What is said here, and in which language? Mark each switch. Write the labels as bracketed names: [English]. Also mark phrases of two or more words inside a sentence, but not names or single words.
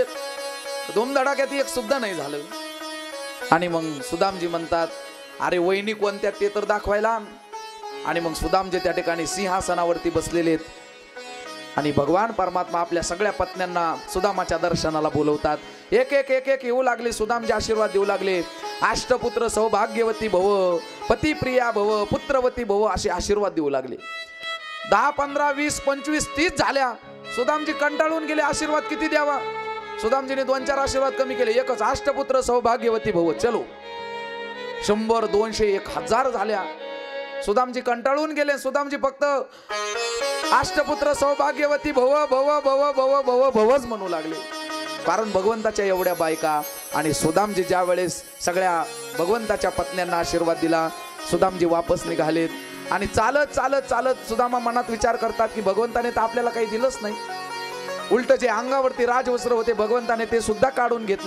[Marathi] धूमधडाक्यात एक सुद्धा नाही झालं. आणि मग सुदामजी म्हणतात, अरे वहिनी कोणत्या ते तर दाखवायला. आणि मग सुदामजी त्या ठिकाणी सिंहासनावरती बसलेले आहेत. आणि भगवान परमात्मा आपल्या सगळ्या पत्न्यांना सुदामाच्या दर्शनाला बोलवतात. एक एक एक एक येऊ लागले, सुदामचे आशीर्वाद देऊ लागले. [Sanskrit] अष्टपुत्र सौभाग्यवती भव, पतिप्रिया भव, पुत्रवती भव [Marathi] असे आशीर्वाद देऊ लागले. 10, 15, 20, 25, 30 झाल्या. सुदामजी कंटाळून गेले, आशीर्वाद किती द्यावा. सुदामजीने 2-4 आशीर्वाद कमी केले. [Sanskrit] एकच, अष्टपुत्र सौभाग्यवती भव. [Marathi] चलो 100, 200, 1000 झाल्या. सुदामजी कंटाळून गेले. सुदामजी फक्त [Sanskrit] अष्टपुत्र सौभाग्यवती भव भव भव भव भव [Marathi] भवच म्हणू लागले. कारण भगवंताच्या एवढ्या बायका. आणि सुदामजी ज्या वेळेस सगळ्या भगवंताच्या पत्न्यांना आशीर्वाद दिला, सुदामजी वापस निघालेत. आणि चालत चालत चालत सुदामा मनात विचार करतात की भगवंताने तर आपल्याला काही दिलंच नाही. उलट जे अंगावरती राजवस्त्र होते भगवंताने ते सुद्धा काढून घेतले.